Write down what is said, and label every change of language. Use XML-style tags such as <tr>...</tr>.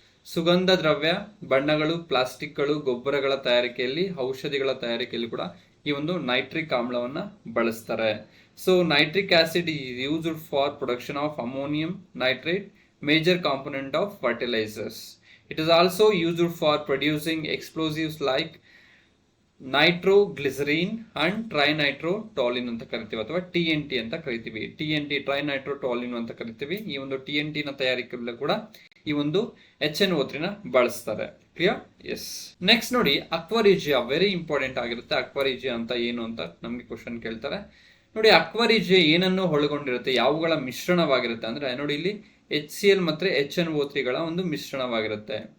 <kn>ಸುಗಂಧ ದ್ರವ್ಯ, ಬಣ್ಣಗಳು, ಪ್ಲಾಸ್ಟಿಕ್ಗಳು, ಗೊಬ್ಬರಗಳ ತಯಾರಿಕೆಯಲ್ಲಿ, ಔಷಧಿಗಳ ತಯಾರಿಕೆಯಲ್ಲಿ ಕೂಡ ಈ ಒಂದು ನೈಟ್ರಿಕ್ ಆಮ್ಲವನ್ನ ಬಳಸ್ತಾರೆ.</kn> <en>So nitric acid is used for production of ammonium nitrate, major component of fertilizers. It is also used for producing explosives like nitroglycerin and trinitro-toluene</en> <kn>ಅಂತ ಕರಿತೀವಿ, ಅಥವಾ TNT ಅಂತ ಕರಿತೀವಿ. TNT trinitro-toluene ಅಂತ ಕರಿತೀವಿ. ಈ ಒಂದು TNT ನ ತಯಾರಿಕೆಯಲ್ಲೂ ಕೂಡ ಈ ಒಂದು HNO3 ನ ಬಳಸ್ತಾರೆ. ಕ್ಲಿಯರ್? ಎಸ್. ನೆಕ್ಸ್ಟ್ ನೋಡಿ, ಅಕ್ವಾರಿಜಿಯಾ ವೆರಿ ಇಂಪಾರ್ಟೆಂಟ್ ಆಗಿರುತ್ತೆ. ಅಕ್ವಾರಿಜಿಯಾ ಅಂತ ಏನು ಅಂತ ನಮಗೆ ಕ್ವಶನ್ ಕೇಳ್ತಾರೆ. ನೋಡಿ, ಅಕ್ವಾರಿಜಿಯಾ ಏನನ್ನು ಒಳಗೊಂಡಿರುತ್ತೆ, ಯಾವುಗಳ ಮಿಶ್ರಣವಾಗಿರುತ್ತೆ ಅಂದ್ರೆ ನೋಡಿ, ಇಲ್ಲಿ HCl ಮತ್ತು HNO3 ಗಳ ಒಂದು ಮಿಶ್ರಣವಾಗಿರುತ್ತೆ.</kn>